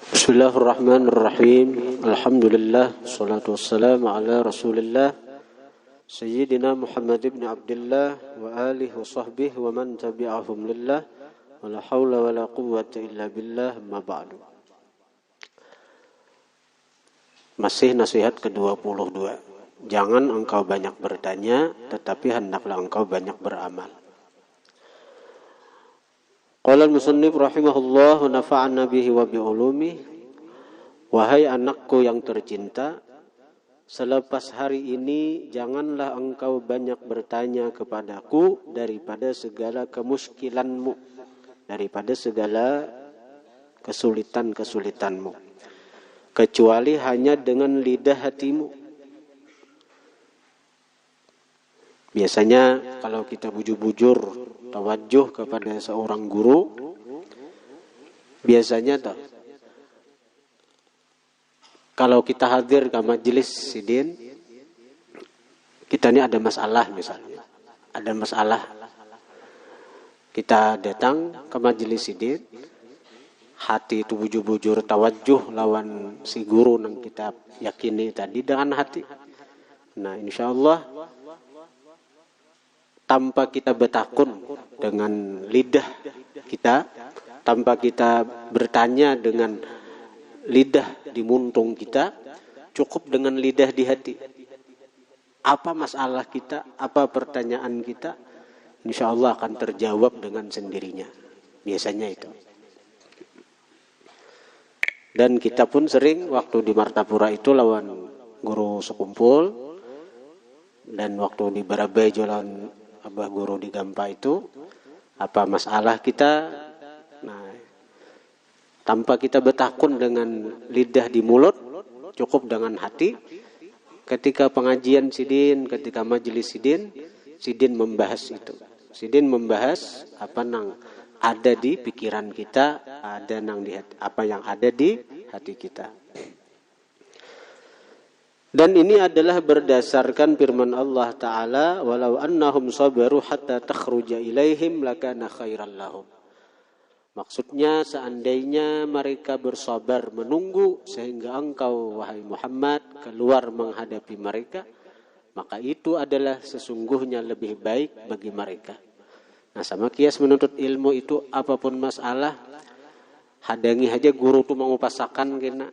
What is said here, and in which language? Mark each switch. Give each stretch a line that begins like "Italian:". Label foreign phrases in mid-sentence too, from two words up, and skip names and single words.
Arabic: بسم الله الرحمن الرحيم. الحمد لله، الصلاة والسلام على رسول الله سيدنا محمد بن عبد الله وآله وصحبه ومن تبعهم لله ولا حول ولا قوة إلا بالله، أما بعد.
Indonesian: Masih nasihat ke-22. Jangan engkau banyak bertanya, tetapi hendaklah engkau banyak beramal.
Arabic: قال المصنف رحمه الله ونفعنا به وبعلومه.
Indonesian: Wahai anakku yang tercinta, selepas hari ini janganlah engkau banyak bertanya kepadaku daripada segala kemuskilanmu, daripada segala kesulitan-kesulitanmu, kecuali hanya dengan lidah hatimu.
Banjar: Biasanya kalau kita bujur-bujur tawajuh kepada seorang guru, biasanya kalau kita hadir ke majelis sidin, kita ini ada masalah misalnya, ada masalah, kita datang ke majelis sidin, hati itu bujur-bujur tawajuh lawan si guru yang kita yakini tadi dengan hati. Nah,
Arabic: إن شاء الله
Banjar: tanpa kita bertakun dengan lidah kita, tanpa kita bertanya dengan lidah di muntung kita, cukup dengan lidah di hati.
Indonesian: Apa masalah kita, apa pertanyaan kita,
Arabic: إن شاء الله
Indonesian: akan terjawab dengan sendirinya. Biasanya itu.
Banjar: Dan kita pun sering waktu di Martapura itu lawan guru sekumpul, dan waktu di Barabai jalan Abah guru di Gampa itu, apa masalah kita, nah, tanpa kita bertakun dengan lidah di mulut, cukup dengan hati. Ketika pengajian sidin, ketika majelis sidin, sidin membahas itu. Sidin membahas apa yang ada di pikiran kita, ada yang di hati, apa yang ada di hati kita.
Indonesian: Dan ini adalah berdasarkan firman Allah Ta'ala,
Arabic: ولو أنهم صبروا حتى تخرج إليهم لكان خيرا لهم.
Indonesian: Maksudnya seandainya mereka bersabar menunggu sehingga engkau wahai Muhammad keluar menghadapi mereka, maka itu adalah sesungguhnya lebih baik bagi mereka.
Banjar: Nah, sama kias menuntut ilmu itu apapun masalah, hadangi aja guru tuh mengupasakan kena.